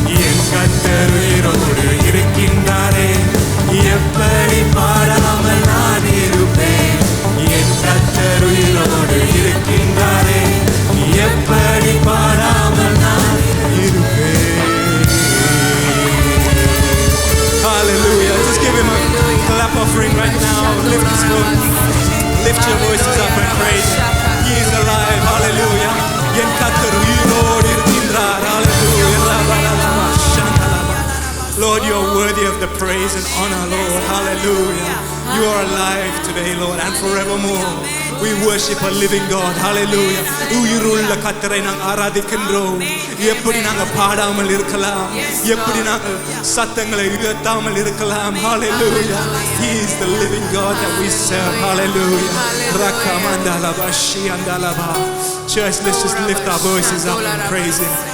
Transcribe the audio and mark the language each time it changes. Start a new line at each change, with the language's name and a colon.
Tamil: என் கர்த்தர் உயிரோடு இருக்கின்றாரே, எப்படி பாடாமல் நான் இருப்பேன். என் கர்த்தர் உயிரோடு இருக்கின்றாரே, எப்படி பாடாமல் நான் இருப்பேன்.
English: Hallelujah. Just give him a clap offering right now. Lift his voice. Lift your voices up and praise him. He is alive. Hallelujah.
Tamil: என் கர்த்தர் உயிரோடு இருக்கின்றார்.
English: Hallelujah. Lord, you are worthy of the praise and honor, Lord. Hallelujah. You are alive today, Lord, and forevermore. We worship a living God. Hallelujah.
Tamil: உயிருள்ள கர்த்தரை நாங்கள் ஆராதிக்கின்றோம். எப்படி நாங்கள் பாடாமல் இருக்கலாம், எப்படி நாங்கள் சத்தங்களை உயர்த்தாமல் இருக்கலாம்.
English: Hallelujah. He is the living God that we serve. Hallelujah. Rakamandalaba shiandalaba. Church, let's just lift our voices up and praise him.